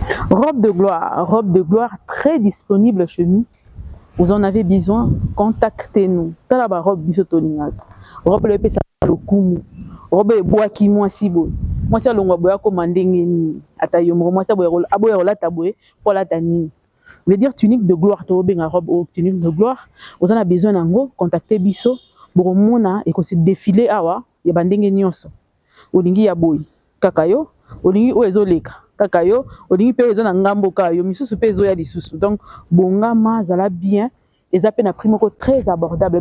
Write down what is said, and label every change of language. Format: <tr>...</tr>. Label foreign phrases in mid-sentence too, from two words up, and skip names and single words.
<fr>Robe de gloire, robe de gloire très disponible chez nous. Vous en avez besoin, contactez-nous.</fr> <ln>Tala ba robe biso tolingaka. Robe oyo epesaka lokumu. Robe ebwaki mwasi boye. Mwasi alongwa boye akoma ndenge nini? Ata yo moko mwasi aboya kol-, aboya kolata boye, po alata nini?</ln> <fr>Je veux dire tunique de gloire,</fr> <ln>to benga robe oyo</ln> <fr>tunique de gloire. Vous en avez besoin nango, contactez biso.</fr> <ln>Bokomona ekosi défilé awa, ya ba ndenge nyonso. olingi ya boye, kaka yo, olingi oyo ezoleka, kaka yo, olingi mpe oyo eza na ngambo, kaka yo, misusu mpe ezoya lisusu. Donc, bongama, zala bien, eza pe na prix moko</ln> <fr>très abordable.</fr>